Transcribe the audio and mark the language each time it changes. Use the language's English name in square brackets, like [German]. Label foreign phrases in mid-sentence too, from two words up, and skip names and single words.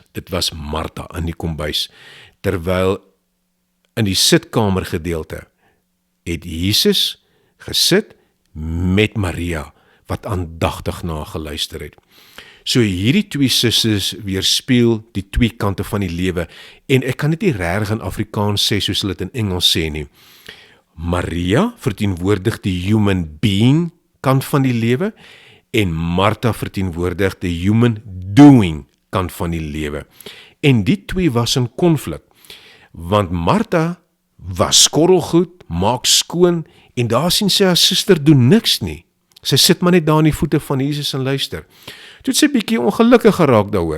[Afrikaans] Dit was Martha in die kombuis, terwyl in die sitkamer gedeelte het Jesus gesit met Maria, wat aandagtig na geluister het. So hierdie twee susters weerspieël die twee kante van die lewe, en ek kan dit nie reg in Afrikaans sê soos hulle dit in Engels sê nie. Maria verteenwoordig die [English] human being [Afrikaans] kant van die lewe, en Martha verteenwoordig die [English] human doing [Afrikaans] kant van die lewe. En die twee was in konflik, want Martha was skorrelgoed, maak skoon, en daar sien sy haar suster doen niks nie. Sy sit maar net daar aan die voete van Jesus en luister. Toe het sy bietjie ongelukkig geraak daaroor.